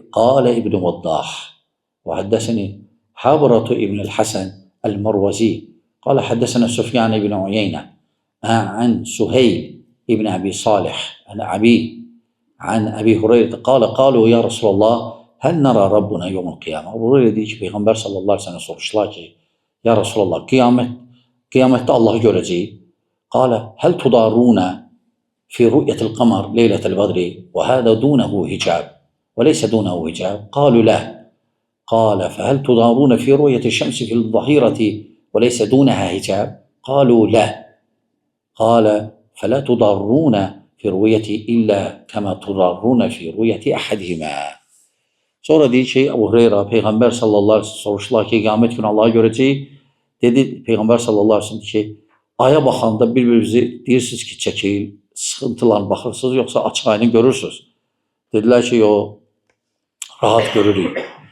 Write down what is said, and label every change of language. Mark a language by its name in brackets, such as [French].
[Arabic] Qalə İbn Vaddah və həddəsini Habratu ibn el-Hasan el-Marvazi قال حدثنا سفيان بن عيينة عن سهيل ابن أبي صالح عن أبي هريرة قالوا يا رسول الله هل نرى ربنا يوم القيامة؟ [Azerbaijani] Abu Hureyre deyir ki, Peyğəmbər sallallahu aleyhi ve sellem soruşdular ki, ya Resulallah, qiyamətdə Allahı görəcəyik. [Arabic] قال هل تضارون في رؤية القمر ليلة البدر وهذا دونه حجاب وليس دونه حجاب؟ قالوا لا. قال فهل تضارون في رؤية الشمس في الظهيرة وليس دونها حجاب؟ قالوا لا. قال فلا تضارون في رؤيتي إلا كما تضارون في رؤية أحدهما. [Azerbaijani] Sonra deyir ki, Abu Hureyra, Peyğəmbər sallallahu aleyhi ve sellem soruşdular ki, qiyamət günü Allahı görəcəyik. Dedi, Peyğəmbər sallallahu aleyhi ve sellem ki, aya baxanda bir-birinizi deyirsiniz ki, çəkil, sıxıntılar baxırsınız, yoxsa açıq ayını görürsünüz. Dedilər ki, rahat görürük.